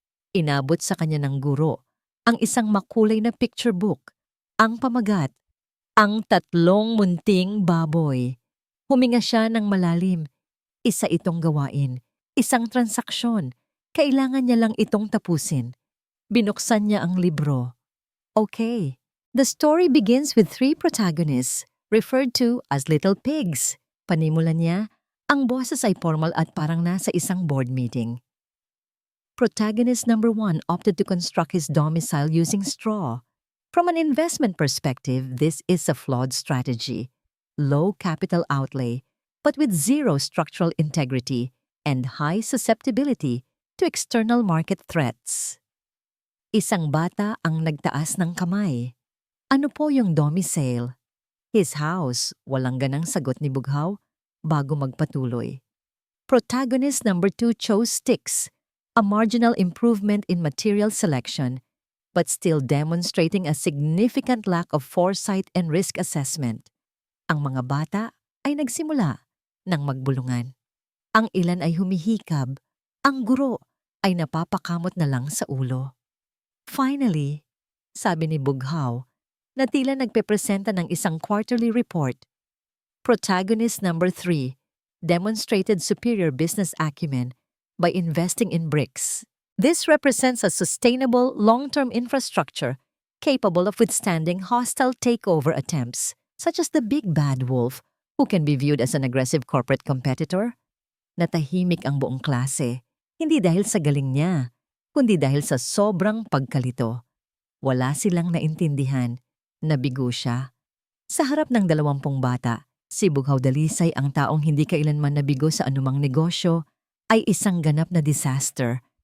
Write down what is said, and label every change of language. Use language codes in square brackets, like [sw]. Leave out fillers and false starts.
[tl] Inabot sa kanya ng guro ang isang makulay na picture book, ang pamagat, ang 3 munting baboy. Huminga siya ng malalim. Isa itong gawain, isang transaksyon. Kailangan niya lang itong tapusin. Binuksan niya ang libro. [en] Okay, the story begins with 3 protagonists, referred to as little pigs. [tl] Panimula niya, ang boses ay formal at parang nasa isang board meeting. [en] Protagonist number 1 opted to construct his domicile using straw. From an investment perspective, this is a flawed strategy. Low capital outlay, but with zero structural integrity and high susceptibility to external market threats. [tl] Isang bata ang nagtaas ng kamay. Ano po yung domicile? [en] His house, [tl] walang ganang sagot ni Bughaw bago magpatuloy. [en] Protagonist number 2 chose sticks, a marginal improvement in material selection, but still demonstrating a significant lack of foresight and risk assessment. [tl] Ang mga bata ay nagsimula ng magbulungan. Ang ilan ay humihikab, ang guro ay napapakamot na lang sa ulo. [en] Finally, [tl] sabi ni Bughaw, na tila nagpepresenta ng isang quarterly report. [en] Protagonist number 3 demonstrated superior business acumen by investing in bricks. This represents a sustainable, long-term infrastructure capable of withstanding hostile takeover attempts, such as the big bad wolf, who can be viewed as an aggressive corporate competitor. [tl] Natahimik ang buong klase, hindi dahil sa galing niya, kundi dahil sa sobrang pagkalito. Wala silang naintindihan, nabigo siya. Sa harap ng 20 bata, si Bughaw Dalisay, ang taong hindi kailanman nabigo sa anumang negosyo, ay isang ganap na disaster.